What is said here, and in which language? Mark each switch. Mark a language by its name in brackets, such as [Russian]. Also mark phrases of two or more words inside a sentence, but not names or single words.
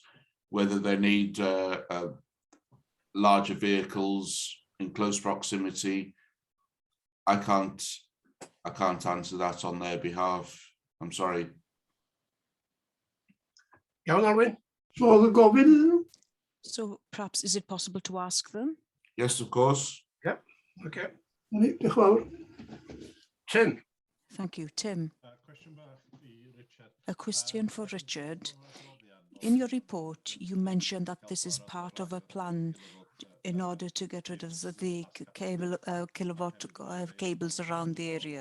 [English] Whether they need larger vehicles in close proximity, I can't answer that on their behalf. I'm sorry. [Welsh] Iawn, Alwyn? [English] So perhaps is it possible to ask them? Yes, of course. Yeah, [Welsh] okay. Diolch yn fawr. [English] Tim. Thank you, Tim. A question for Richard. In your report, you mentioned that this is part of a plan in order to get rid of the kilowatt cables around the area.